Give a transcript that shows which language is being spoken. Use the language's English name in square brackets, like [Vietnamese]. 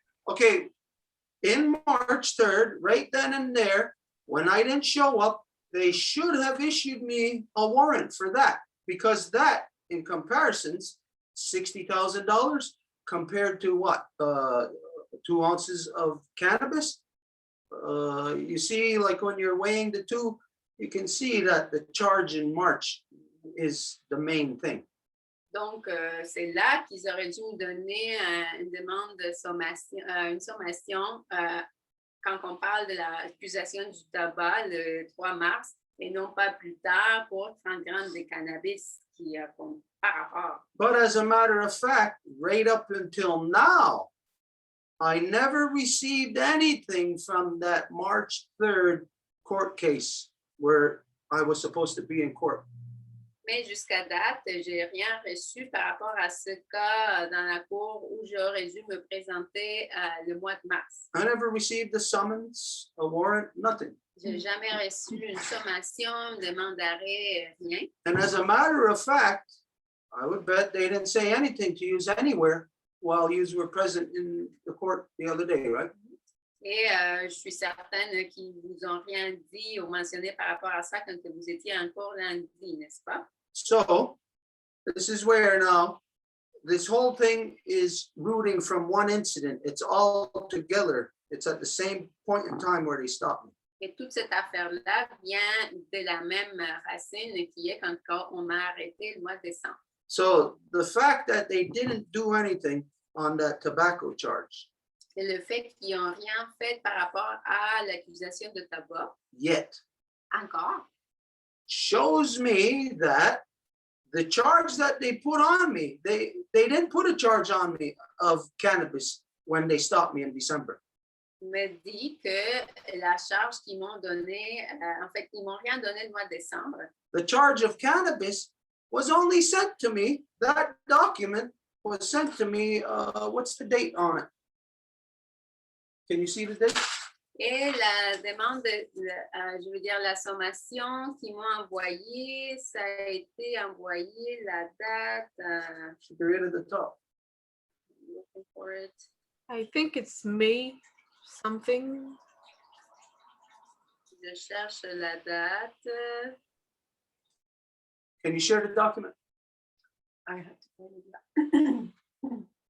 [English] Okay, in March 3rd, right then and there, when I didn't show up, they should have issued me a warrant for that, because that, in comparisons, $60,000 compared to what? 2 ounces of cannabis? You see, like when you're weighing the two, you can see that the charge in March is the main thing. [French] Donc, c'est là qu'ils auraient dû nous donner une demande de sommation, une sommation quand on parle de l'accusation du tabac le 3 mars, et non pas plus tard pour 30 grammes de cannabis qui par rapport. [English] But as a matter of fact, right up until now, I never received anything from that March 3rd court case where I was supposed to be in court. [French] Mais jusqu'à date, j'ai rien reçu par rapport à ce cas dans la cour où j'aurais dû me présenter le mois de mars. [English] I never received a summons, a warrant, nothing. [French] J'ai jamais reçu une sommation, une demande d'arrêt, rien. [English] And as a matter of fact, I would bet they didn't say anything to you anywhere while you were present in the court the other day, right? [French] Et je suis certaine qu'ils ne vous ont rien dit ou mentionné par rapport à ça quand vous étiez en cours lundi, n'est-ce pas? [English] So this is where now this whole thing is rooting from one incident. It's all together. It's at the same point in time where they stopped me. [French] Et toute cette affaire-là vient de la même racine qui est quand on m'a arrêté le mois de décembre. [English] So the fact that they didn't do anything on that tobacco charge [French] C'est le fait qu'ils n'ont rien fait par rapport à l'accusation de tabac, [English] yet [French] encore, [English] shows me that the charge that they put on me, they didn't put a charge on me of cannabis when they stopped me in December. [French] me dit que la charge qu'ils m'ont donnée, en fait, ils m'ont rien donné le mois de décembre. [English] The charge of cannabis was only sent to me, that document was sent to me, what's the date on it? Can you see the date? [French] Et la demande, je veux dire, la sommation qu'ils m'ont envoyée, ça a été envoyé la date, [English] Should be right at the top. looking for it. I think it's May something. [French] Je cherche la date. [English] Can you share the document? I have to pull it up.